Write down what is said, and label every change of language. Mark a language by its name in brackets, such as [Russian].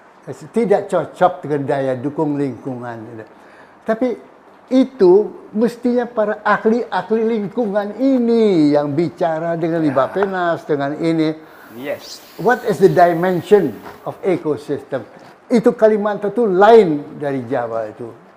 [Indonesian] Tidak cocok dengan daya dukung lingkungan. Tapi itu mestinya para ahli-ahli lingkungan ini yang bicara dengan Bappenas, dengan ini. [English] Yes. What is the dimension of ecosystem? [Indonesian] Itu Kalimantan itu lain dari Jawa itu.